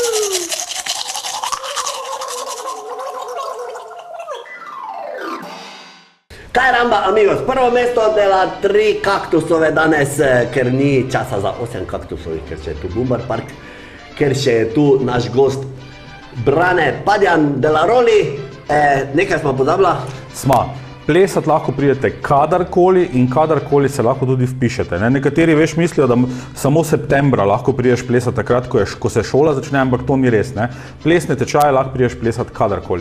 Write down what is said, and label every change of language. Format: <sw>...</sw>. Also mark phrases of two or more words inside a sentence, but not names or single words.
<es>Caramba, amigos,</es> <sl>prvo mesto dela 3 kaktusove danes, ker ni časa za 8 kaktusovih, ker še je tu Bumbar Park, ker še je tu naš gost Brane Padjan de la Roli. Nekaj smo pozabila. Sma. Plesat lahko pridete kadarkoli in kadarkoli se lahko tudi vpišete. Ne? Nekateri veš mislijo, da samo septembra lahko prideš plesat takrat, ko se šola začne, ampak to ni res. Ne? Plesne tečaje lahko prideš plesat kadarkoli.</sl>